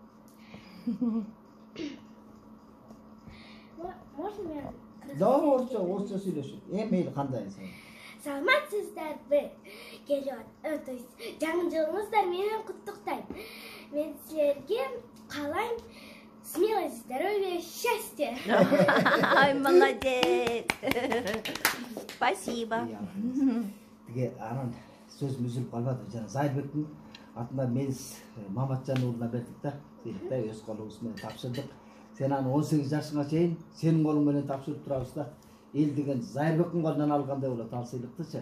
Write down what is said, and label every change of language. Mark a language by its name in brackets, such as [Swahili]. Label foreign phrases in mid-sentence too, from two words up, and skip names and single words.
[Russian] Можно мен? [Kyrgyz] Да, орча сүйлөшүп. Мейли кандай сен? Саламатсыздарбы? Жаңы жылыңыздар менен куттуктайм. Мен силерге каалайм [Russian] смелость, здоровья, счастья. Ай, молодец. Спасибо. [Kyrgyz] Тиге анан сөзүм үзүлүп калбады. Жана Зайырбектин атында Мелис Маматжан уулуна бердик да. Сыйлыкты өз колубуз менен тапшырдык. Сен аны 18 жашыңа чейин сенин колуң менен тапшырып турабыз да. Эл деген Зайырбектин колунан алгандай болот ал сыйлыктычы.